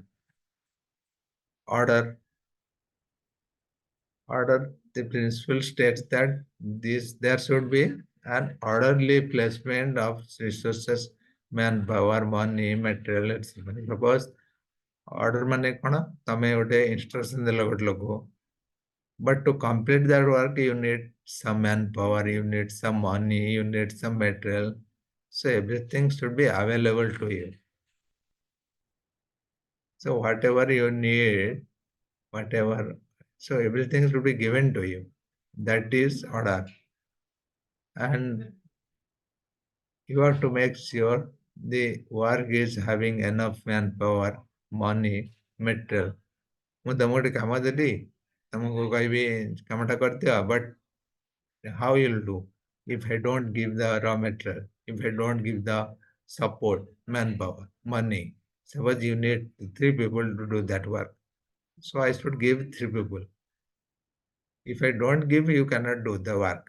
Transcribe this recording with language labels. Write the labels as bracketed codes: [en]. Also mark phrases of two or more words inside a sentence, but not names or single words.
[en] Order. Order. The principle states that there should be an orderly placement of resources, manpower, money, material, etc. Suppose order [or] ମାନେ କଣ ତମେ ଗୋଟେ instruction ଦେଲ ଗୋଟେ ଲୋକକୁ, [en] but to complete that work you need some manpower, you need some money, you need some material. So everything should be available to you. So whatever you need, whatever, so everything should be given to you. That is order. And you have to make sure the work is having enough manpower, money, material. [or] ମୁଁ ତମକୁ ଗୋଟେ କାମ ଦେଲି, ତମକୁ କହିବି କାମଟା କରିଦିଅ, [en] but how you'll do if I don't give the raw material, if I don't give the support, manpower, money. Suppose you need three people to do that work. So I should give three people. If I don't give, you cannot do the work.